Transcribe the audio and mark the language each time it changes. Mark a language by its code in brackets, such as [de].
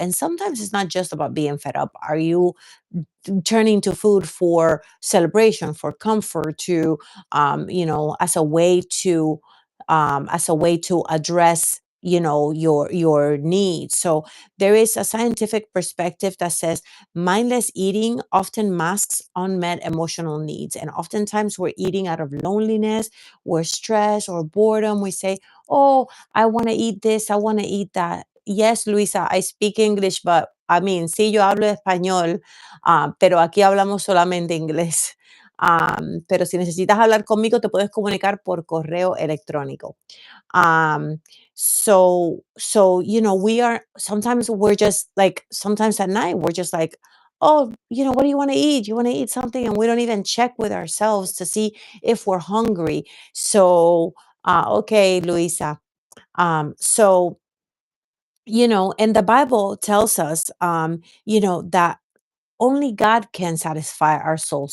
[en] And sometimes it's not just about being fed up. Are you turning to food for celebration, for comfort, to as a way to address your needs. So there is a scientific perspective that says mindless eating often masks unmet emotional needs, and oftentimes we're eating out of loneliness, we're stressed or boredom. We say, oh, I want to eat this, I want to eat that. Yes, Luisa, I speak English, but I mean, [es] sí, yo hablo español, pero aquí hablamos solamente inglés. Pero si necesitas hablar conmigo, te puedes comunicar por correo electrónico. [en] Um, we are sometimes we're just like sometimes at night we're just like, oh, what do you want to eat? You want to eat something, and we don't even check with ourselves to see if we're hungry. So, okay, Luisa. So and the Bible tells us, that only God can satisfy our souls.